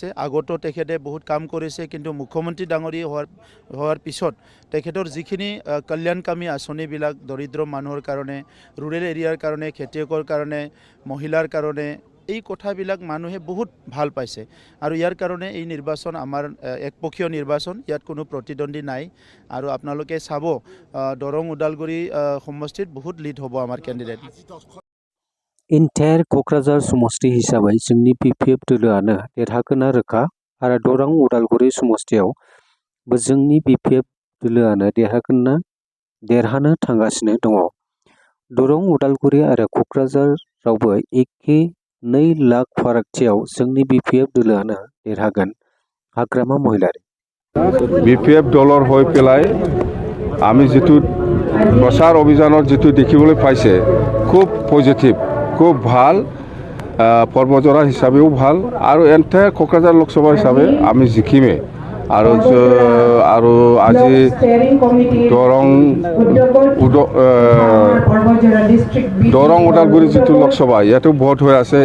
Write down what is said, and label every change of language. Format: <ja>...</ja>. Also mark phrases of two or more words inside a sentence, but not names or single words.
<as>আগতো তেখেতে বহুত কাম কৰিছে, কিন্তু মুখ্যমন্ত্ৰী ডাঙৰীয়া হোৱাৰ পিছত তেখেতৰ যিখিনি কল্যাণকামী আঁচনিবিলাক দৰিদ্ৰ মানুহৰ কাৰণে, ৰুৰেল এৰিয়াৰ কাৰণে, খেতিয়কৰ কাৰণে, মহিলাৰ কাৰণে, এই কথাবিলাক মানুহে বহুত ভাল পাইছে। আৰু ইয়াৰ কাৰণে এই নিৰ্বাচন আমাৰ একপক্ষীয় নিৰ্বাচন, ইয়াত কোনো প্ৰতিদ্বন্দ্বী নাই। আৰু আপোনালোকে চাব দৰং ওদালগুৰি সমষ্টিত বহুত লিড হ'ব আমাৰ কেণ্ডিডেট।</as> <brx>इन्टायर क'क्राझार समष्टि हिसाबै जोंनि बिपिएफ दोलोआनो देरहागोना रोखा आरो दरं उदालगुरि समष्टियावबो जोंनि बिपिएफ दोलोआनो देरहानो थांगासिनो दङ। दरं उदालगुरि आरो क'क्राझारावबो एखे 2 लाख फारागथियाव जोंनि बिपिएफ दोलोआनो देरहागोन। हाग्रामा महिलारी</brx> <as>বিপিএফ দলৰ হৈ পেলাই আমি যিটো প্ৰচাৰ অভিযানত যিটো দেখিবলৈ পাইছে খুব পজিটিভ, খুব ভাল, পৰ্বজৰা হিচাপেও ভাল আৰু এণ্টায়াৰ কোকৰাঝাৰ লোকসভা হিচাপে আমি জিকিমে। আৰু আজি দৰং ওদালগুৰি যিটো লোকসভা ইয়াতো ভোট হৈ আছে।</as>